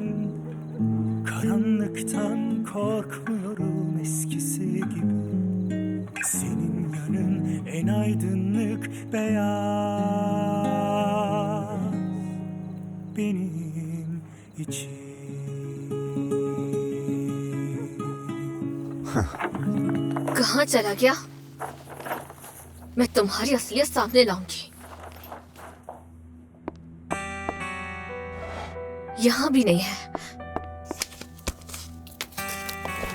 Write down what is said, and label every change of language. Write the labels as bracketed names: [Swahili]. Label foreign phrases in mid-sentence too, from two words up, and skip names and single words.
[Turkish] Karanlıktan korkmuyorum eskisi gibi. Senin yanın en aydınlık beyaz benim için. [Hindi] कहाँ चला गया? मैं तुम्हारी असलियत सामने लाऊंगी। यहाँ भी नहीं है।